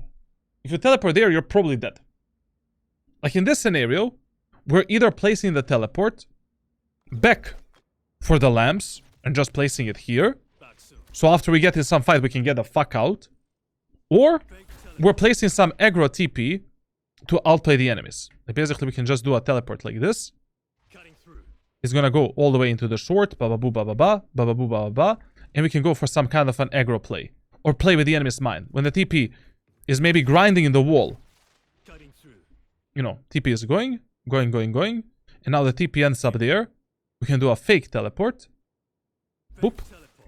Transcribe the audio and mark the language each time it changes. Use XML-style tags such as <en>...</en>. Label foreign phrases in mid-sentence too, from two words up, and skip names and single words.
<en>If you teleport there, you're probably dead. Like, in this scenario, we're either placing the teleport back for the lamps and just placing it here. Back soon. So after we get in some fight, we can get the fuck out. Or we're placing some aggro TP to outplay the enemies. Like, basically, we can just do a teleport like this. Cutting through. It's gonna go all the way into the short, ba-ba-boo, ba-ba-ba, ba-ba-boo, ba-ba-ba, and we can go for some kind of an aggro play. Or play with the enemy's mind. When the TP is maybe grinding in the wall, Cutting through. you know, TP is going, and now the TP ends up there. We can do a fake teleport. Boop. Teleport.</en>